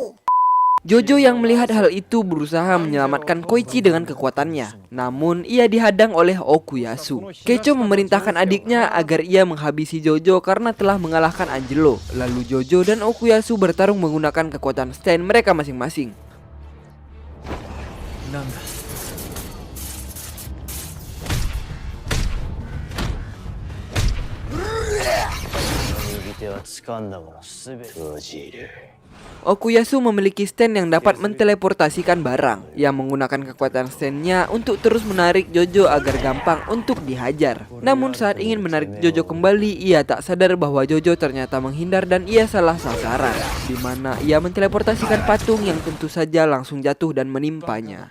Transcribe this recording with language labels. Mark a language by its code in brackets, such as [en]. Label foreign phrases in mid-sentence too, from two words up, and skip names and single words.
[id] Jojo yang melihat hal itu berusaha menyelamatkan Koichi dengan kekuatannya. Namun ia dihadang oleh Okuyasu. Keicho memerintahkan adiknya agar ia menghabisi Jojo karena telah mengalahkan Angelo. Lalu Jojo dan Okuyasu bertarung menggunakan kekuatan stand mereka masing-masing. [ja] Nanda. 右手は掴んだものすべて封じる。 [id] Okuyasu memiliki stand yang dapat menteleportasikan barang. Ia menggunakan kekuatan stand-nya untuk terus menarik Jojo agar gampang untuk dihajar. Namun saat ingin menarik Jojo kembali, ia tak sadar bahwa Jojo ternyata menghindar dan ia salah sasaran, di mana ia menteleportasikan patung yang tentu saja langsung jatuh dan menimpanya.